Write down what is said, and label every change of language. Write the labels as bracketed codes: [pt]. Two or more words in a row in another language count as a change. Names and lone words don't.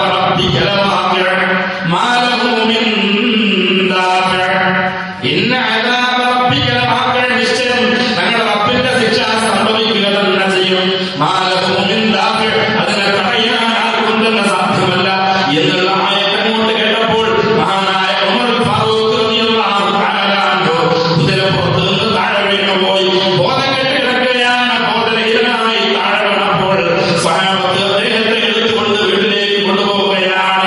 [ar] ربك لواقع ما له من دافع إن عذاب ربك لواقع [ml] നിശ്ചയം തങ്ങളുടെ റബ്ബിന്റെ ശിക്ഷ സംഭവിക്കുക തന്നെ ചെയ്യും. [ar] ما له من دافع [ml] അതിനെ തടയാൻ ആർക്കൊണ്ടെന്ന് സാധ്യമല്ല എന്നുള്ള ആയത്ത് അങ്ങോട്ട് കേട്ടപ്പോൾ മഹാനായ ഉമർ ഫാറൂഖ് [ar] رضي الله تعالى عنه [ml] കുതിരപ്പുറത്ത് നിന്ന് താഴെ വീണുപോയി. ബോധം കെട്ട് കിടക്കുകയാണ്. ബോധരഹിതനായി താഴെ വീണപ്പോൾ സ്വഹാബത്ത് അദ്ദേഹത്തെ എടുത്തുകൊണ്ട് വീട്ടിലേക്ക് കൊണ്ടുപോവുകയാണ്.